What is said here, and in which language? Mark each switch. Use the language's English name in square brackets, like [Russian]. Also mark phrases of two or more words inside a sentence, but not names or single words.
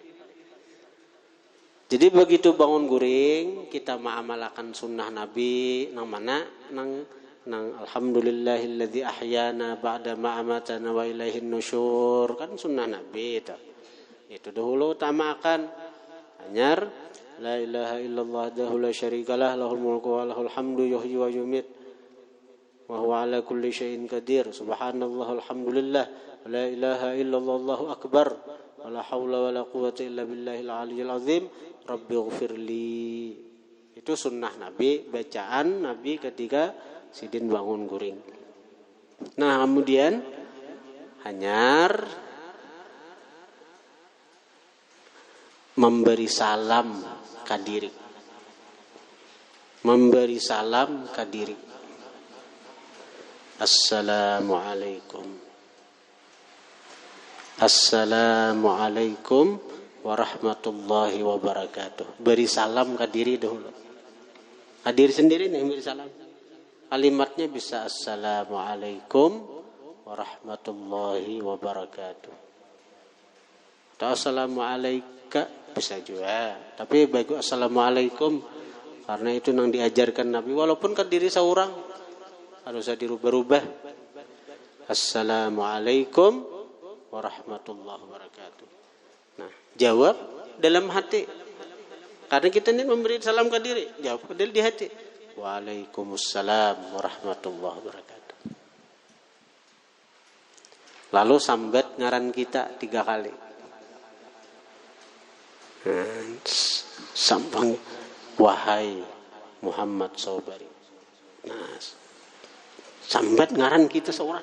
[Banjar] Jadi begitu bangun guring, kita mengamalkan sunnah Nabi, nang mana? [Arabic] Nang الحمد لله الذي أحيانا بعد ما أماتنا وإليه النشور, [Banjar] kan sunnah Nabi itu. [Indonesian] Itu dahulu utamakan. [Arabic] Hanyar لا إله إلا الله وحده لا شريك له له الملك وله الحمد يحيي ويميت وهو على كل شيء قدير. سبحان الله الحمد لله لا إله إلا الله الله أكبر ولا حول ولا قوة إلا بالله العلي العظيم رب اغفر لي. [Banjar] Itu sunnah Nabi, bacaan Nabi ketika sidin bangun guring. Nah, kemudian hanyar memberi salam ke diri. [Indonesian] Memberi salam ke diri. [Arabic] Assalamualaikum. السلام عليكم ورحمة الله وبركاته. [Indonesian] Beri salam ke diri dahulu. Ke diri sendiri nih beri salam. Kalimatnya bisa [Arabic] السلام عليكم ورحمة الله وبركاته. [Indonesian] Atau assalamualaikum bisa juga. Tapi baik assalamualaikum karena itu yang diajarkan Nabi. Walaupun ke diri seorang harus dirubah-rubah. [Arabic] السلام عليكم ورحمة الله وبركاته. [Indonesian] Nah, jawab dalam hati. Karena kita ini memberi salam ke diri, jawab ke diri di hati. [Arabic] وعليكم السلام ورحمة الله وبركاته. [Banjar] Lalu sambat ngaran kita 3 kali. [Indonesian] Sampang wahai Muhammad Sobari. [Banjar] Nah, sambat ngaran kita seorang.